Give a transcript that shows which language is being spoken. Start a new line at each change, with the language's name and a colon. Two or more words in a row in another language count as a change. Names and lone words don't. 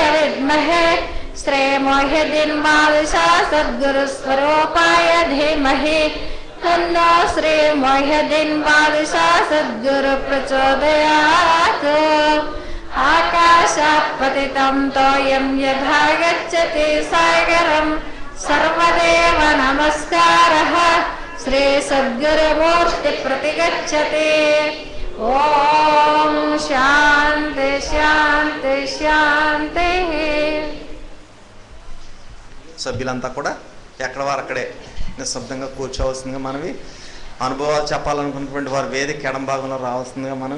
Sanskrit: विद्महे श्री मोहिद्दीन बादशाह सद्गुरु स्वरूपाय धीमहि तन्नो श्री मोहिद्दीन बादशाह सद्गुरु प्रचोदयात् आकाशात् पतितं तोयं यथा गच्छति सागरं सर्वदेव नमस्कारः श्री सद्गुरुमूर्ति प्रतिगच्छति ఓం శాంతి శాంతి శాంతి.
Telugu: సభ్యులంతా కూడా ఎక్కడ వారు అక్కడే నిశ్శబ్దంగా కూర్చోవలసిందిగా మనవి. అనుభవాలు చెప్పాలనుకున్నటువంటి వారు వేదిక ఎడం భాగంలో రావాల్సిందిగా మనవి.